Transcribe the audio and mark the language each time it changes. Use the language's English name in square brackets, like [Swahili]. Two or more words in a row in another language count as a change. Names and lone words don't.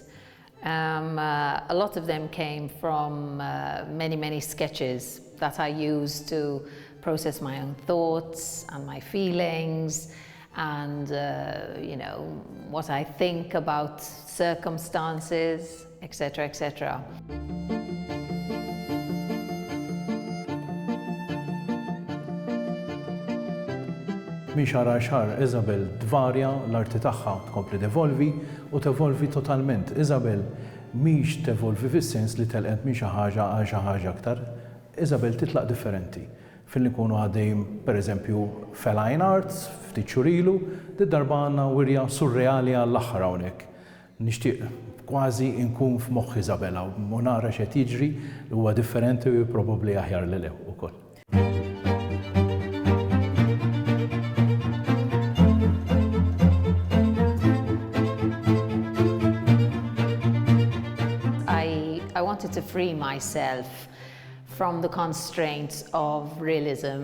[English] A lot of them came from many sketches that I used to process my own thoughts and my feelings and what I think about circumstances, etc., etc. [Maltese] Min xahar xahar Isabel tvarja l-arti tagħha tkompli tevolvi u tevolvi totalment. Isabel mhix tevolvi fis-sens li telqet minn xi ħaġa għal xi ħaġa aktar. Isabel titlaq differenti. Fil-li nkunu għaddejjin pereżempju [English] feline arts, [Maltese] ftit xhur ilu, darba għandna wirja surreali għall-aħħar hawnhekk. Nixtieq kważi nkun f'moħħ Isabella u nara x'qed jiġri li huwa differenti u probabbli aħjar lil ukoll. [English] I wanted to free myself from the constraints of realism.